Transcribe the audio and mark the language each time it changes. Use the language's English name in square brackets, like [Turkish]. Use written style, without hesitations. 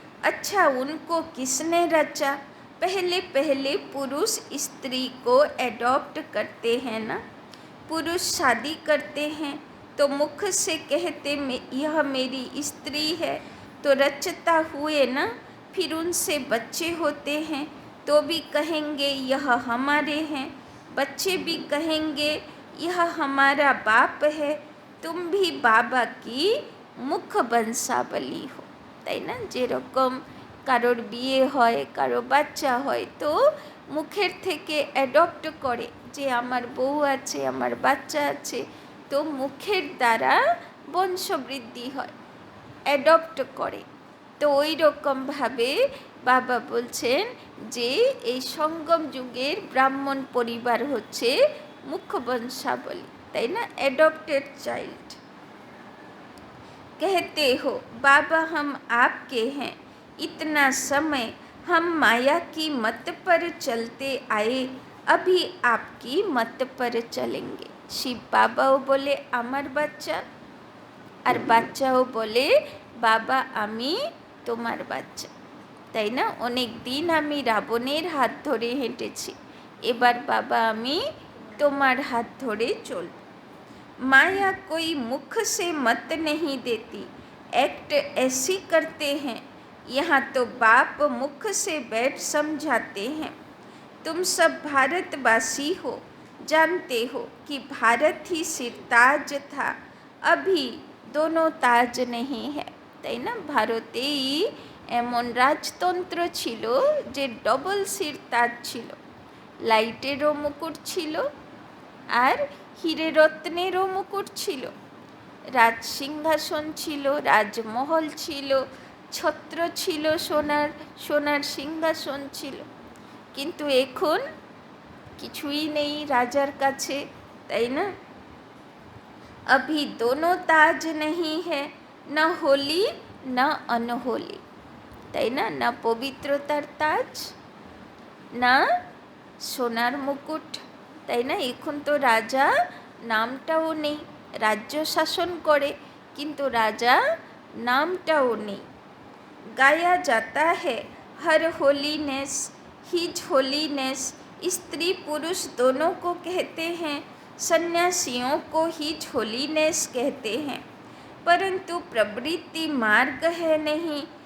[Hindi] अच्छा, उनको किसने रचा? पहले पहले पुरुष स्त्री को एडॉप्ट करते हैं ना, पुरुष शादी करते हैं तो मुख से कहते यह मेरी स्त्री है, तो रचता हुए ना, फिर उनसे बच्चे होते हैं तो भी कहेंगे यह हमारे हैं, बच्चे भी कहेंगे यह हमारा बाप है, तुम भी बाबा की मुख बंसावली हो। [Bangla] তাই না? যেরকম কারোর বিয়ে হয়, কারো বাচ্চা হয়, তো মুখের থেকে অ্যাডপ্ট করে যে আমার বউ আছে, আমার বাচ্চা আছে, তো মুখের দ্বারা বংশবৃদ্ধি হয়, অ্যাডপ্ট করে। তো ওই রকমভাবে বাবা বলছেন যে এই সঙ্গম যুগের ব্রাহ্মণ পরিবার হচ্ছে মুখ্য বংশাবলী, তাই না? Adopted child. [Hindi] कहते हो बाबा हम आपके हैं, इतना समय हम माया की मत पर चलते आए, अभी आपकी मत पर चलेंगे। शिव बाबाओ बोले [Bangla] আমার বাচ্চা, আর বাচ্চাও বলে বাবা আমি তোমার বাচ্চা, তাই না? অনেক দিন আমি রাবণের হাত ধরে হেঁটেছি, এবার বাবা আমি তোমার হাত ধরে চলব। [Hindi] माया कोई मुख से मत नहीं देती, एक्ट ऐसी करते हैं, यहाँ तो बाप मुख से बैठ समझाते हैं। तुम सब भारतवासी हो, जानते हो कि भारत ही सिरताज था, अभी दोनों ताज नहीं है, [Bangla] তাই না? ভারতেই এমন রাজতন্ত্র ছিল যে ডবল সিরতাজ ছিল, লাইটেরও মুকুট ছিল আর হীরে রত্নেরও মুকুট ছিল, রাজ সিংহাসন ছিল, রাজমহল ছিল, ছত্র ছিল, সোনার সিংহাসন ছিল। কিন্তু এখন কিছুই নেই রাজার কাছে, তাই না? [Hindi] अभी दोनों ताज नहीं है, न होली न अनहोली, [Bangla] তাই না? না পবিত্রতার তাজ, না সোনার মুকুট, তাই না? এখন তো রাজা নামটাও নেই, রাজ্য শাসন করে কিন্তু রাজা নামটাও নেই। [Hindi] गाया जाता है हर होलीनेस हिज होलीनेस, स्त्री पुरुष दोनों को कहते हैं, सन्यासियों को हिज होलीनेस कहते हैं, परंतु प्रवृत्ति मार्ग है नहीं।